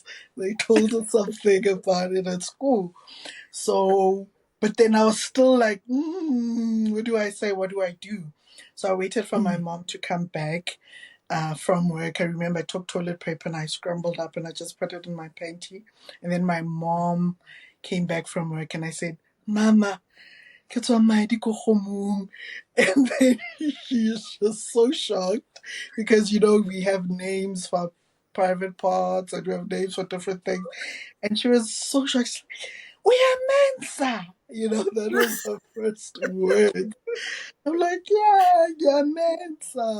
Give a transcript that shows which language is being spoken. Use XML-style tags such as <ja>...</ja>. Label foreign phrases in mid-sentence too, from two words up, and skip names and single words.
<en>They told us something about it at school. So, but then I was still like, what do I say? What do I do? So I waited for my mm, mom to come back from work. I remember I took toilet paper and I scrambled up and I just put it in my panty. And then my mom came back from work and I said,</en> <tn>Mama, ke tswa madi ko kgomong.</tn> <en>And then she is just so shocked because, we have names for private parts and we have names for different things. And she was so shocked. She's like, we are Mensa. That was her first word. I'm like, yeah, Mensa.</en>